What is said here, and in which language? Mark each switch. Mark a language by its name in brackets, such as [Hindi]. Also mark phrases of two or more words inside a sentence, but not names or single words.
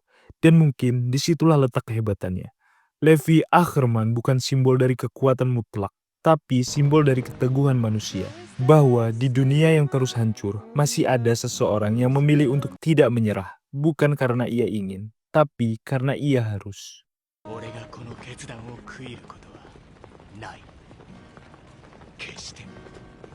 [Indonesian] Dan mungkin disitulah letak kehebatannya. Levi Ackerman bukan simbol dari kekuatan mutlak, tapi simbol dari keteguhan manusia. Bahwa di dunia yang terus hancur, masih ada seseorang yang memilih untuk tidak menyerah. Bukan karena ia ingin, tapi karena ia harus. [Japanese] 俺がこの決断を悔いることはない決して